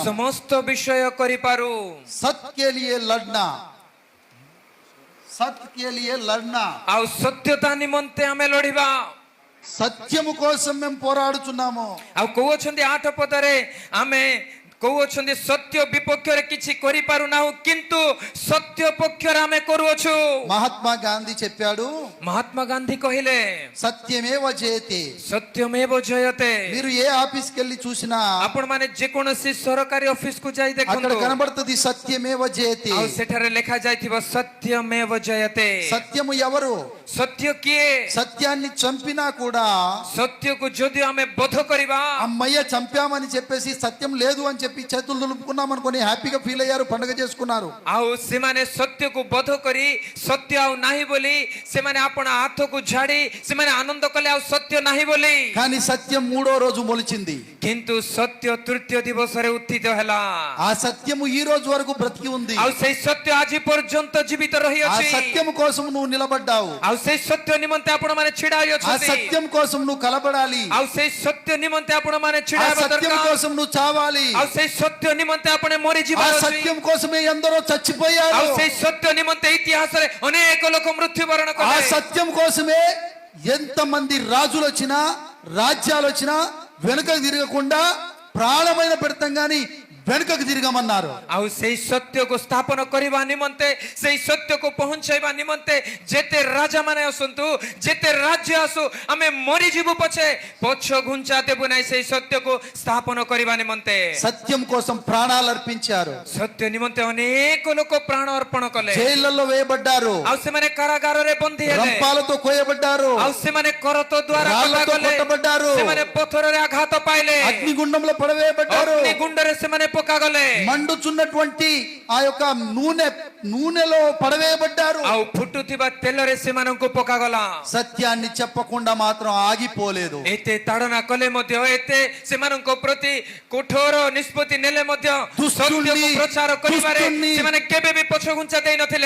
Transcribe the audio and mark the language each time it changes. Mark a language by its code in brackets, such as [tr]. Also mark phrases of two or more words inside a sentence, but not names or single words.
[or] ସମସ୍ତ ବିଷୟ କରିପାରୁ। [hi] सत्य के लिए लड़ना, सत्य के लिए लड़ना, [or] ଆଉ ସତ୍ୟତା ନିମନ୍ତେ ଆମେ ଲଢିବା। [te] సత్యము కోసం మేము పోరాడుచున్నాము. [or] ଆଉ କହୁଅଛନ୍ତି 8 ପଦରେ ଆମେ କହୁଅଛନ୍ତି ସତ୍ୟ ବିପକ୍ଷରେ କିଛି କରିପାରୁନାହୁଁ କିନ୍ତୁ ସତ୍ୟ ପକ୍ଷରେ ଆମେ କରୁଅଛୁ। [te] మహాత్మా గాంధీ చెప్పాడు, [or] ମହାତ୍ମା ଗାନ୍ଧୀ କହିଲେ [sa] సత్యమేవ జయతే. ସତ୍ୟମେବ ଜୟତେ। [te] మీరు ఏ ఆఫీస్కి వెళ్ళి చూసినా [or] ଆପଣ ମାନେ ଯେକୌଣସି ସରକାରୀ ଅଫିସକୁ ଯାଇ [te] అక్కడ [or] ଦେଖନ୍ତୁ, [te] కనబడుతుంది [sa] సత్యమేవ జయతే. [or] ଆଉ ସେଠାରେ ଲେଖା ଯାଇଥିବ [sa] ସତ୍ୟମେବ ଜୟତେ। [te] సత్యము ఎవరు? [or] ସତ୍ୟ କିଏ? [te] సత్యాన్ని చంపినా కూడా [or] ସତ୍ୟକୁ ଯଦି ଆମେ ବୋଧ କରିବା, [te] అమ్మయ్య చంపామని చెప్పేసి సత్యం లేదు అని చెప్పి చేతులు దులుపుకున్నాం అనుకుని హ్యాపీగా ఫీల్ అయ్యారు, పండుగ చేసుకున్నారు. [or] ଆଉ ସେମାନେ ସତ୍ୟକୁ ବୋଧ କରି ସତ୍ୟ ଆଉ ନାହିଁ ବୋଲି ସେମାନେ ଆପଣ ହାତକୁ ଝାଡ଼ି ସେମାନେ ଆନନ୍ଦ କଲେ ଆଉ ସତ୍ୟ ନାହିଁ ବୋଲି। [te] కానీ సత్యం 3వ రోజు మొలిచింది. [or] କିନ୍ତୁ ସତ୍ୟ ତୃତୀୟ ଦିବସରେ ଉତ୍ଥିତ ହେଲା। [te] ఆ సత్యము ఈ రోజు వరకు బ్రతికి ఉంది. [or] ଆଉ ସେଇ ସତ୍ୟ ଆଜି ପର୍ଯ୍ୟନ୍ତ ଜୀବିତ ఆ ରହିଅଛି। [te] సత్యం కోసం నువ్వు నిలబడ్డావు. [or] ଆଉ ସେଇ ସତ୍ୟ ନିମନ୍ତେ ଆପଣ ମାନେ ଛିଡ଼ା ఆ ହୋଇଅଛନ୍ତି। [te] సత్యం కోసం నువ్వు కలబడాలి. [or] ଆଉ ସେଇ ସତ୍ୟ ନିମନ୍ତେ ଆପଣ ମାନେ ఆ ଛିଡ଼ା ହେବା [te] సత్యం [or] ଦରକାର। [te] కోసం నువ్వు చావాలి. [or] ଆଉ ସେଇ ସତ୍ୟ ନିମନ୍ତେ ଆପଣ ఆ ମରିଯିବାର ଅଛି। [te] సత్యం కోసమే ఎందరో చచ్చిపోయారు. [or] ଆଉ ସେଇ ସତ୍ୟ ନିମନ୍ତେ ଇତିହାସରେ ଅନେକ ଲୋକ ମୃତ୍ୟୁବରଣ ఆ କଲେ। [te] సత్యం కోసమే ఎంతమంది రాజులు వచ్చినా రాజ్యాలు వచ్చినా వెనుక తిరగకుండా ప్రాణమైన పెడతాం గాని వెనుకకు తిరగమన్నారు. [or] ଆଉ ସେଇ ସତ୍ୟକୁ ସ୍ଥାପନ କରିବା ନିମନ୍ତେ ସେଇ ସତ୍ୟକୁ ପହଞ୍ଚାଇବା ନିମନ୍ତେ ଯେତେ ରାଜା ମାନେ ଆସନ୍ତୁ ଯେତେ ରାଜ୍ୟ ଆସୁ ଆମେ ମରିଯିବୁ ପଛେ ପଛ ଘୁଞ୍ଚା ଦେବୁ ନାହିଁ ସେଇ ସତ୍ୟକୁ ସ୍ଥାପନ କରିବା ନିମନ୍ତେ। [te] సత్యం కోసం ప్రాణాలు అర్పించారు. [or] ସତ୍ୟ ନିମନ୍ତେ ଅନେକ ଲୋକ ପ୍ରାଣ ଅର୍ପଣ କଲେ। [te] జైళ్లలో వేయబడ్డారు. [or] ଆଉ ସେମାନେ କାରାଗାରରେ ବନ୍ଦୀ ହେଲେ। [te] రంపాలతో కోయబడ్డారు. [or] ଆଉ ସେମାନେ କରତ ଦ୍ୱାରା [te] రాళ్లతో [or] କଟାଗଲେ। [te] కొట్టబడ్డారు. [or] ସେମାନେ ପଥରରେ ଆଘାତ ପାଇଲେ। [te] అగ్నిగుండంలో పడవేయబడ్డారు. [or] ଅଗ୍ନିଗୁଣ୍ଡରେ ସେମାନେ ପକାଗଲେ। [te] మండుచున్నటువంటి ఆ యొక్క నూనెలో పడవేయబడ్డారు. [or] ଆଉ ଫୁଟୁଥିବା ତେଲରେ ସେମାନଙ୍କୁ ପକାଗଲା। [te] సత్యాన్ని చెప్పకుండా మాత్రం ఆగిపోలేదు. [or] ଏତେ ତାଡ଼ନା କଲେ ମଧ୍ୟ ଏତେ ସେମାନଙ୍କ ପ୍ରତି କଠୋର ନିଷ୍ପତ୍ତି ନେଲେ ମଧ୍ୟ ସତ୍ୟକୁ ପ୍ରଚାର କରିବାରେ ସେମାନେ କେବେ ବି ପଛ ଘୁଞ୍ଚା ଦେଇ ନଥିଲେ।